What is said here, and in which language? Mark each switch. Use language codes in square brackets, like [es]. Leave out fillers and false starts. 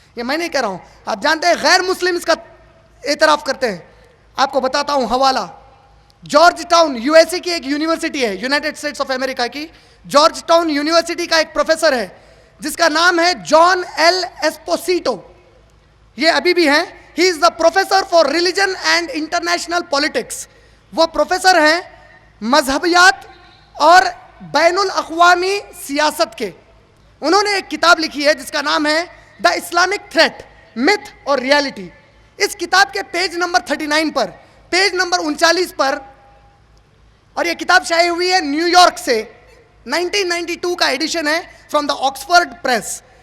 [ur] یہ میں نہیں کہہ رہا ہوں, آپ جانتے ہیں غیر مسلم اس کا اعتراف کرتے ہیں. آپ کو بتاتا ہوں حوالہ, George town U S A کی ایک یونیورسٹی ہے, یونائٹڈ اسٹیٹس آف امریکہ کی جارج ٹاؤن یونیورسٹی کا ایک پروفیسر ہے جس کا نام ہے جان ایل ایسپوسیٹو. یہ ابھی بھی ہیں. [en] He is the professor for religion and international politics. [ur] وہ پروفیسر ہیں مذہبیات اور بین الاقوامی سیاست کے. انہوں نے ایک کتاب لکھی ہے جس کا نام ہے دا اسلامک تھریٹ, متھ اور ریالٹی. اس کتاب کے پیج نمبر 39 پر, پیج نمبر 39 پر, اور یہ کتاب شائع ہوئی ہے نیو یارک سے, 1992 کا ایڈیشن ہے فرام دا آکسفورڈ پریس.